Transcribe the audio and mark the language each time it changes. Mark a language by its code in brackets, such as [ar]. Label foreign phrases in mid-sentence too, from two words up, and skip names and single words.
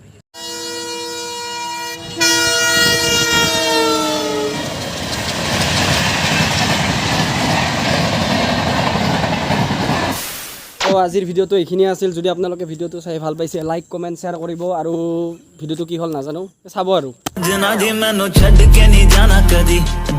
[as] তো আজিৰ ভিডিঅ'টো এইখিনিয়ে আছিল যদি আপোনালোকে ভিডিঅ'টো চাই ভাল পাইছে লাইক কমেণ্ট শ্বেয়াৰ কৰিব আৰু ভিডিঅ'টো কি হ'ল নাজানো চাব আৰু [pa] ਸਜਣਾ ਜੀ ਮੈਨੂੰ ਛੱਡ ਕੇ ਨਹੀਂ ਜਾਣਾ ਕਦੀ